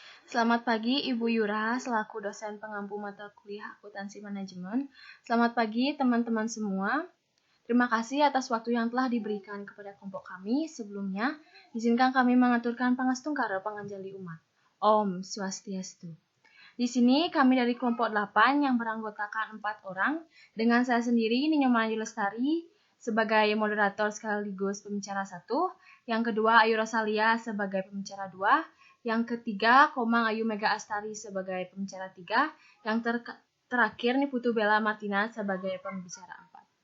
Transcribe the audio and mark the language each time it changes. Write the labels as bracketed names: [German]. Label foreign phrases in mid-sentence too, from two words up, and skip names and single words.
[Indonesian] Selamat pagi Ibu Yura, selaku dosen pengampu mata kuliah akuntansi manajemen. Selamat pagi teman-teman semua. Terima kasih atas waktu yang telah diberikan kepada kelompok kami. Sebelumnya, izinkan kami mengaturkan [Balinese] pangestungkara panganjali umat. [Indonesian] Om Swastiastu. Di sini kami dari kelompok 8 yang beranggotakan 4 orang, dengan saya sendiri Ninyo Melayu Lestari sebagai moderator sekaligus pembicara 1, yang kedua Ayu Rosalia sebagai pembicara 2, yang ketiga Komang Ayu Mega Astari sebagai pembicara 3, yang terakhir Niputu Bella Martina sebagai pembicara 4.